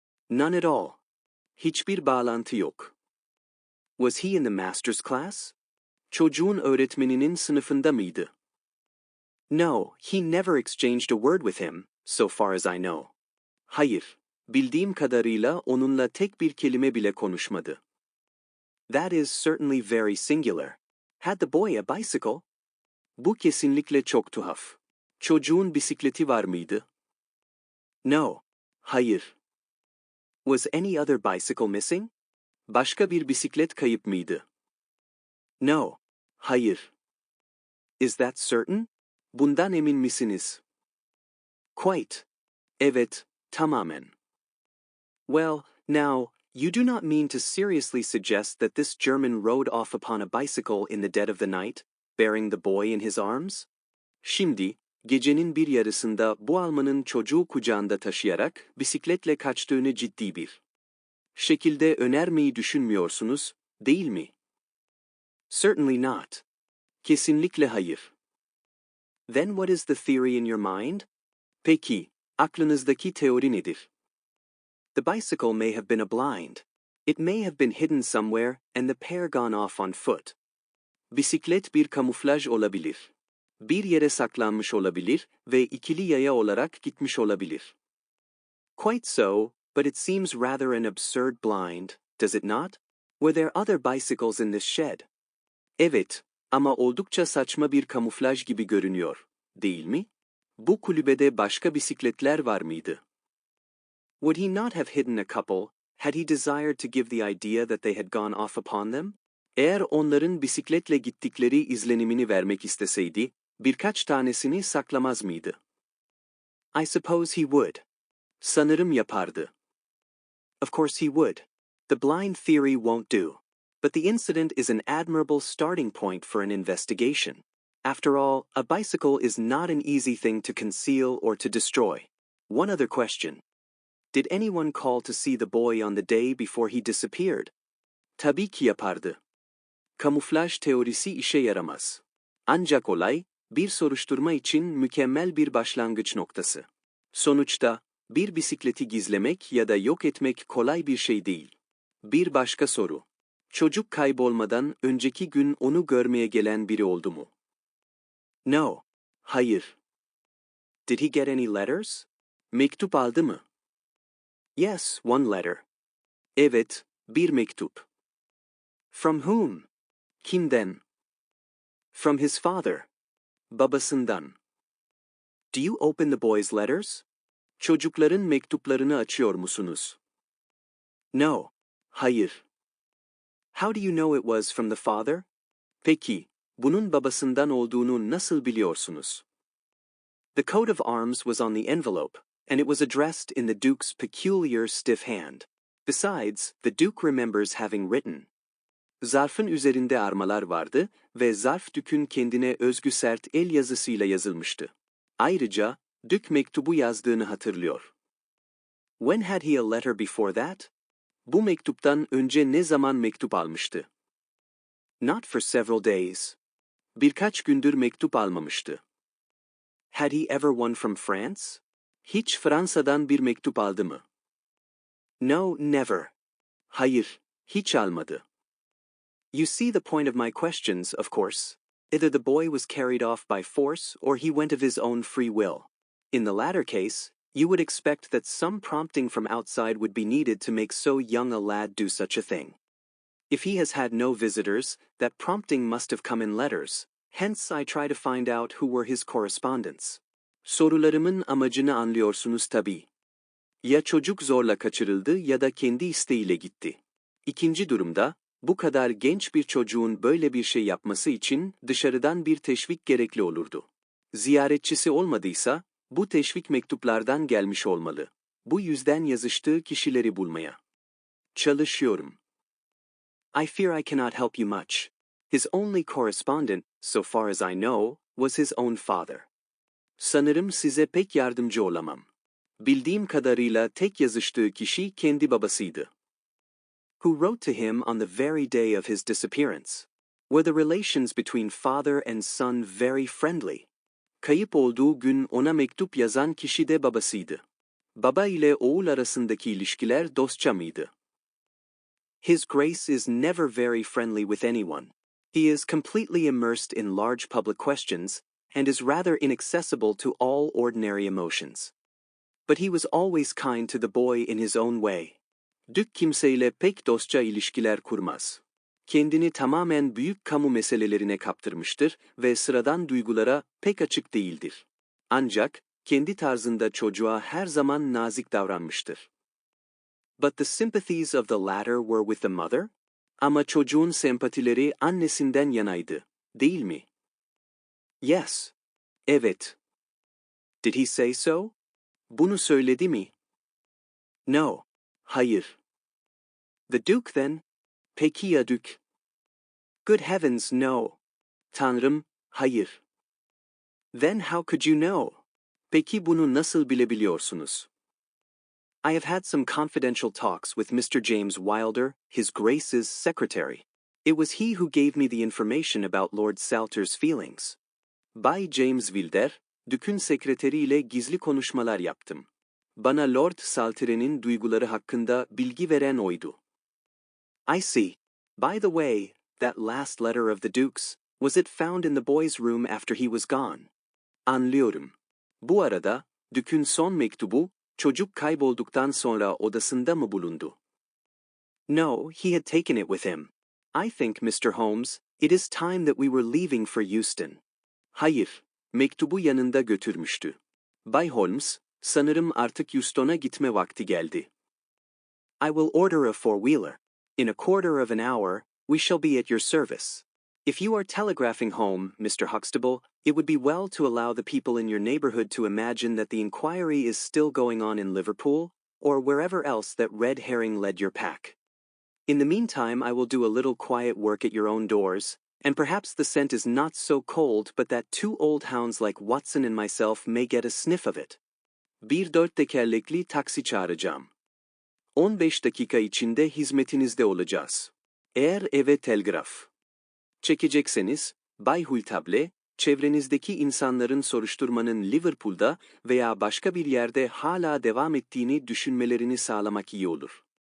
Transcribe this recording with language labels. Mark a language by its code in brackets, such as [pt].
[en] None at all. [tr] Hiçbir bağlantı yok. [en] Was he in the master's class? [tr] Çocuğun öğretmeninin sınıfında mıydı? [en] No, he never exchanged a word with him, so far as I know. [tr] Hayır, bildiğim kadarıyla onunla tek bir kelime bile konuşmadı. [en] That is certainly very singular. Had the boy a bicycle? [tr] Bu kesinlikle çok tuhaf. Çocuğun bisikleti var mıydı? [en] No, [tr] hayır. [en] Was any other bicycle missing? [tr] Başka bir bisiklet kayıp mıydı? [en] No, [tr] hayır. [en] Is that certain? [tr] Bundan emin misiniz? [en] Quite. [tr] Evet, tamamen. [en] Well, now, you do not mean to seriously suggest that this German rode off upon a bicycle in the dead of the night, bearing the boy in his arms? [tr] Şimdi, gecenin bir yarısında bu Almanın çocuğu kucağında taşıyarak bisikletle kaçtığını ciddi bir şekilde önermeyi düşünmüyorsunuz, değil mi? [en] Certainly not. [tr] Kesinlikle hayır. [en] Then what is the theory in your mind? [tr] Peki, aklınızdaki teori nedir? [en] The bicycle may have been a blind. It may have been hidden somewhere and the pair gone off on foot. [tr] Bisiklet bir kamuflaj olabilir. Bir yere saklanmış olabilir ve ikili yaya olarak gitmiş olabilir. [en] Quite so, but it seems rather an absurd blind, does it not? Were there other bicycles in this shed? [tr] Evet, ama oldukça saçma bir kamuflaj gibi görünüyor, değil mi? Bu kulübede başka bisikletler var mıydı? [en] Would he not have hidden a couple, had he desired to give the idea that they had gone off upon them? [tr] Eğer onların bisikletle gittikleri izlenimini vermek isteseydi, birkaç tanesini saklamaz mıydı? [en] I suppose he would. [tr] Sanırım yapardı. [en] Of course he would. The blind theory won't do. But the incident is an admirable starting point for an investigation. After all, a bicycle is not an easy thing to conceal or to destroy. One other question. Did anyone call to see the boy on the day before he disappeared? [tr] Tabii ki yapardı. Kamuflaj teorisi işe yaramaz. Ancak olay, bir soruşturma için mükemmel bir başlangıç noktası. Sonuçta, bir bisikleti gizlemek ya da yok etmek kolay bir şey değil. Bir başka soru. Çocuk kaybolmadan önceki gün onu görmeye gelen biri oldu mu? [en] No. [tr] Hayır. [en] Did he get any letters? [tr] Mektup aldı mı? [en] Yes, one letter. [tr] Evet, bir mektup. [en] From whom? [tr] Kimden? [en] From his father. [tr] Babasından. [en] Do you open the boy's letters? [tr] Çocukların mektuplarını açıyor musunuz? [en] No. [tr] Hayır. [en] How do you know it was from the father? [tr] Peki, bunun babasından olduğunu nasıl biliyorsunuz? [en] The coat of arms was on the envelope, and it was addressed in the Duke's peculiar stiff hand. Besides, the Duke remembers having written. [tr] Zarfın üzerinde armalar vardı ve zarf Duke'ün kendine özgü sert el yazısıyla yazılmıştı. Ayrıca, Duke mektubu yazdığını hatırlıyor. [en] When had he a letter before that? [tr] Bu mektuptan önce ne zaman mektup almıştı? [en] Not for several days. [tr] Birkaç gündür mektup almamıştı. [en] Had he ever one from France? [tr] Hiç Fransa'dan bir mektup aldı mı? [en] No, never. [tr] Hayır, hiç almadı. [en] You see the point of my questions, of course. Either the boy was carried off by force or he went of his own free will. In the latter case, you would expect that some prompting from outside would be needed to make so young a lad do such a thing. If he has had no visitors, that prompting must have come in letters. Hence I try to find out who were his correspondents. [tr] Sorularımın amacını anlıyorsunuz tabii. Ya çocuk zorla kaçırıldı ya da kendi isteğiyle gitti. İkinci durumda, bu kadar genç bir çocuğun böyle bir şey yapması için dışarıdan bir teşvik gerekli olurdu. Ziyaretçisi olmadıysa, bu teşvik mektuplardan gelmiş olmalı. Bu yüzden yazıştığı kişileri bulmaya çalışıyorum. [en] I fear I cannot help you much. His only correspondent, so far as I know, was his own father. [tr] Sanırım size pek yardımcı olamam. Bildiğim kadarıyla tek yazıştığı kişi kendi babasıydı. [en] Who wrote to him on the very day of his disappearance? Were the relations between father and son very friendly? [tr] Kayıp olduğu gün ona mektup yazan kişi de babasıydı. Baba ile oğul arasındaki ilişkiler dostça mıydı? [en] His Grace is never very friendly with anyone. He is completely immersed in large public questions and is rather inaccessible to all ordinary emotions. But he was always kind to the boy in his own way. [tr] Duke kimseyle pek dostça ilişkiler kurmaz. Kendini tamamen büyük kamu meselelerine kaptırmıştır ve sıradan duygulara pek açık değildir. Ancak, kendi tarzında çocuğa her zaman nazik davranmıştır. [en] But the sympathies of the latter were with the mother? [tr] Ama çocuğun sempatileri annesinden yanaydı, değil mi? [en] Yes. [tr] Evet. [en] Did he say so? [tr] Bunu söyledi mi? [en] No. [tr] Hayır. [en] The Duke then? [tr] Peki ya Duke? [en] Good heavens, no. [tr] Tanrım, hayır. [en] Then how could you know? [tr] Peki bunu nasıl bilebiliyorsunuz? [en] I have had some confidential talks with Mr. James Wilder, His Grace's secretary. It was he who gave me the information about Lord Salter's feelings. [tr] Bay James Wilder, Duke'ün sekreteriyle gizli konuşmalar yaptım. Bana Lord Salter'in duyguları hakkında bilgi veren oydu. [en] I see. By the way, that last letter of the Duke's, was it found in the boy's room after he was gone? [tr] Anlıyorum. Bu arada, Duke'ün son mektubu, çocuk kaybolduktan sonra odasında mı bulundu? [en] No, he had taken it with him. I think, Mr. Holmes, it is time that we were leaving for Euston. [tr] Hayır, mektubu yanında götürmüştü. Bay Holmes, sanırım artık Euston'a gitme vakti geldi. [en] I will order a four-wheeler. In a quarter of an hour, we shall be at your service. If you are telegraphing home, Mr. Huxtable, it would be well to allow the people in your neighborhood to imagine that the inquiry is still going on in Liverpool, or wherever else that red herring led your pack. In the meantime, I will do a little quiet work at your own doors, and perhaps the scent is not so cold but that two old hounds like Watson and myself may get a sniff of it. [tr] Bir dört tekerlekli taksi çağıracağım. 15 dakika içinde hizmetinizde olacağız. Eğer eve telgraf çekecekseniz, Bay Hultable, çevrenizdeki insanların soruşturmanın Liverpool'da veya başka bir yerde hala devam ettiğini düşünmelerini sağlamak iyi olur.